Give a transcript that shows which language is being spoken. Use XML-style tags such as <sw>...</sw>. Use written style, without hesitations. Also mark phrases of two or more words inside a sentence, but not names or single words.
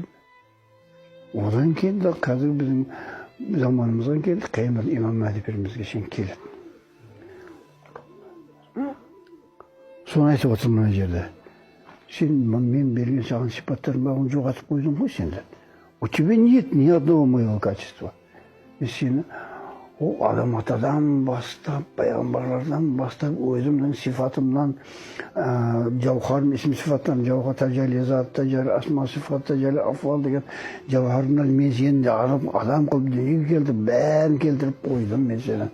<kk>Одан кейін де қазір біздің заманымызға келді, қиямет имам Мәһди пірімізге шейін келеді. Соны айтып отыр мына жерде. Сен мен берген саған сипаттарын бәрін жоғалтып қойдың ғой сенде.</kk> <ru>У тебя нет ни одного моего качества.</ru> <kk>Сені адам атадан бастап, пайғамбарлардан бастап, өзімнің сифатымнан, жауһарым исім сифаттан, жауһар тажали, зат тажали, асма сифат тажали, афуал деген жауһарымнан мен сені адам қылып дүниеге келді, бәрін келтіріп қойдым мен сені.</kk>